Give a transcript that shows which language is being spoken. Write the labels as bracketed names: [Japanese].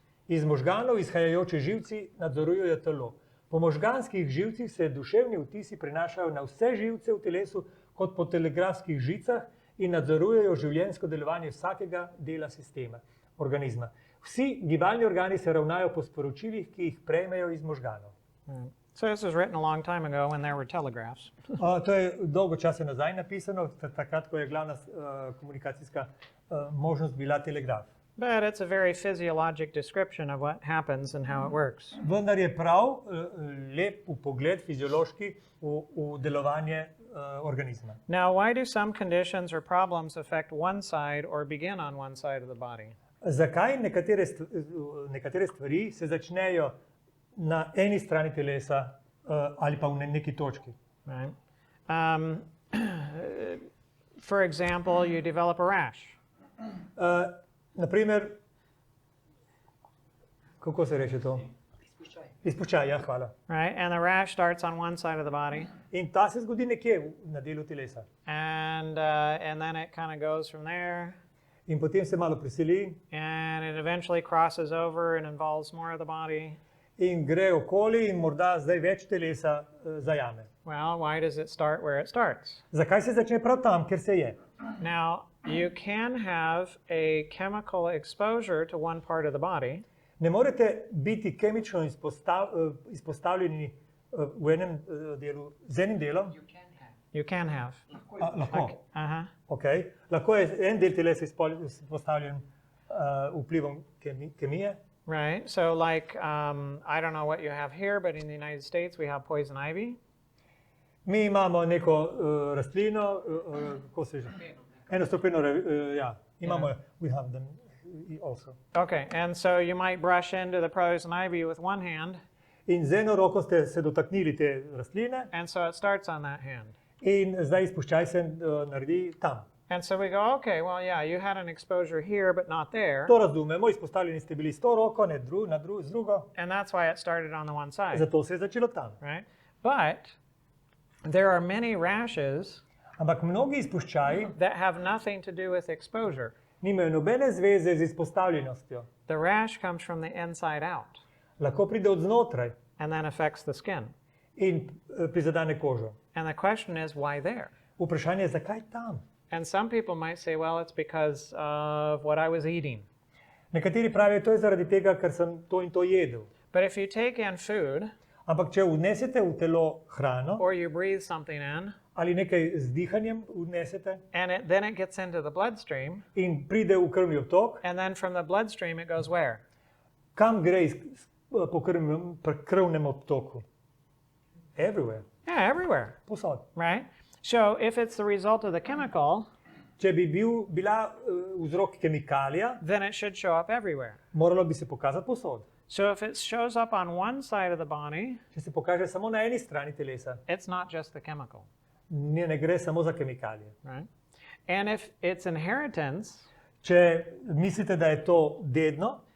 [Slovenian] Iz možganov izhajajoči živci nadzorujejo telo. Po možganskih živcih se duševni vtisi prenašajo na vse živce v telesu kot po telegrafskih žicah in nadzorujejo življenjsko delovanje vsakega dela sistema, organizma. Vsi gibalni organi se ravnajo po sporočilih, ki jih prejmejo iz možganov. [English] So this was written a long time ago when there were telegraphs. [Slovenian] To je dolgo časa nazaj napisano, takrat, ko je glavna komunikacijska možnost bila telegraf. [English] But it's a very physiologic description of what happens and how it works. [Slovenian] Vendar je prav lep vpogled fiziološki v delovanje organizma. [English] Now, why do some conditions or problems affect one side or begin on one side of the body? [Slovenian] Zakaj nekatere stvari se začnejo na eni strani telesa ali pa v neki točki? [English] Right? For example, you develop a rash. [Slovenian] Naprimer, kako se reče to? Izpuščaj, ja, hvala. [English] Right? And the rash starts on one side of the body. [Slovenian] In ta se zgodi nekje na delu telesa. [English] And then it kind of goes from there. [Slovenian] In potem se malo preseli [English] And it eventually crosses over and involves more of the body. [Slovenian] in gre okoli in morda zdaj več telesa zajame. [English] Well, why does it start where it starts? [Slovenian] Zakaj se začne prav tam, kjer se je? [English] Now, you can have a chemical exposure to one part of the body, [Slovenian] Ne morete biti kemično izpostavljeni v enem delu, z enim delom. [English] you can have. [Slovenian] Lahko. Uh-huh. Okay. Lahko je en del telesa izpostavljen vplivom kemije. [English] right? So like, I don't know what you have here, but in the United States we have poison ivy. [Slovenian] Mi imamo neko rastlino, kako se že? Enostopeno, ja, imamo, [English] we have them also. Okay, and so you might brush into the poison ivy with one hand, [Slovenian] In z eno roko ste se dotaknili te rastline [English] and so it starts on that hand. [Slovenian] in zdaj izpuščaj se naredi tam. [English] And so we go, okay, well, yeah, you had an exposure here, but not there. [Slovenian] To razumemo, izpostavljeni ste bili s to roko, ne z drugo, [English] And that's why it started on the one side, [Slovenian] zato se je začelo tam. [English] right? But there are many rashes [Slovenian] Ampak mnogi izpuščaji [English] that have nothing to do with exposure. [Slovenian] nimajo nobene zveze z izpostavljenostjo. [English] The rash comes from the inside out [Slovenian] Lahko pride od znotraj [English] and then affects the skin. [Slovenian] in prizadene kožo. [English] And the question is, why there? [Slovenian] Vprašanje je, zakaj tam? [English] And some people might say, well, it's because of what I was eating. [Slovenian] Nekateri pravijo, to je zaradi tega, ker sem to in to jedel. [English] But if you take in food [Slovenian] Ampak če vnesete v telo hrano [English] or you breathe something in, [Slovenian] ali nekaj z dihanjem vnesete [English] and then it gets into the bloodstream, [Slovenian] in pride v krvni obtok, [English] and then from the bloodstream it goes where? [Slovenian] kam gre po krvnem obtoku? [English] Everywhere, Yeah, everywhere, [Slovenian] posod. [English] right? So if it's the result of the chemical, [Slovenian] Če bi bila vzrok kemikalija, [English] then it should show up everywhere. [Slovenian] moralo bi se pokazati posod. [English] So if it shows up on one side of the body, [Slovenian] Če se pokaže samo na eni strani telesa, [English] it's not just the chemical, [Slovenian] ne gre samo za kemikalije. [English] right? And if it's inheritance, [Slovenian] Če mislite, da je to dedno,